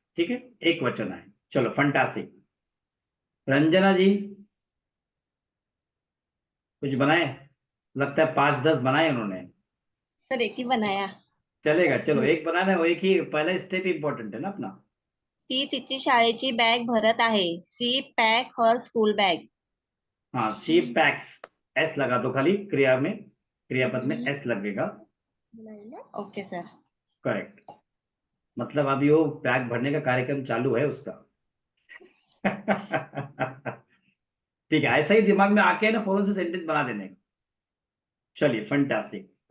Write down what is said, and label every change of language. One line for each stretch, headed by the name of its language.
Hindi: ठीक है एक वचन है। चलो फंटास्टिक। रंजना जी कुछ बनाए? लगता है 5-10 बनाए उन्होंने। सर एक ही बनाया। चलेगा चलो, एक बनाना है, वो एक ही पहला स्टेप इंपॉर्टेंट है ना अपना।
Marathi: ती तिची शाळेची बॅग भरत आहे।
English: She pack her school bag. हाँ she packs.
Hindi: एस लगा दो खाली क्रिया में, क्रियापद में एस लगेगा। Okay sir. करेक्ट। मतलब अभी वो बैग भरने का कार्यक्रम चालू है उसका। ठीक है, ऐसा ही दिमाग में आके ना फौरन से सेंटेंस बना देने का। चलिए फंटास्टिक।